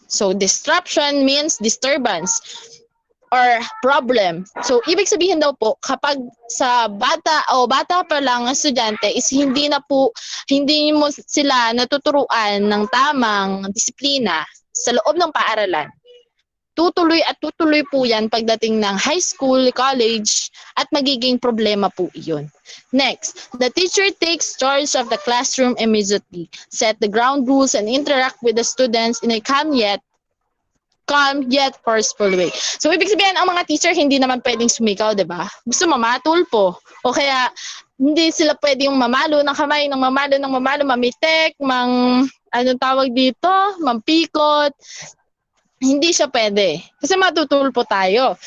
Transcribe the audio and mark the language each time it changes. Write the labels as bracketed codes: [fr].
[en] So disruption means disturbance or problem. [tl] So, ibig sabihin daw po, kapag sa bata pa lang ang estudyante is hindi mo sila natuturuan ng tamang disiplina sa loob ng paaralan. Tutuloy po yan pagdating ng high school, college, at magiging problema po iyon. [en] Next, the teacher takes charge of the classroom immediately, set the ground rules, and interact with the students in a calm yet forceful way. [tl] So, ibig sabihin, ang mga teacher hindi naman pwedeng sumigaw, di ba? Gusto mamatulpo. O kaya, hindi sila pwedeng mamalo ng kamay, mamitek, tawag dito, mampikot. Hindi siya pwede. Kasi matutulpo tayo.